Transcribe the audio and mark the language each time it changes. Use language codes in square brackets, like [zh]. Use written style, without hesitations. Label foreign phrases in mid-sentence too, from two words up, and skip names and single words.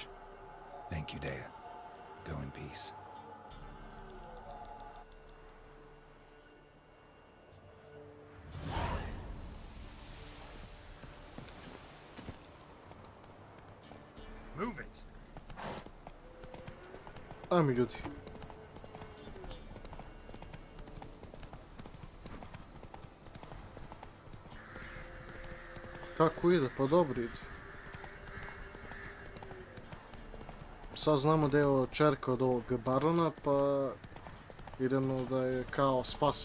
[en] Thank you, Dea. Go in peace. Move it! [sr] Ajme ljudi. Kako ide? Pa dobro ide. Sad znamo da je ovo čerka od ovog barona, pa idemo da je kao spasimo.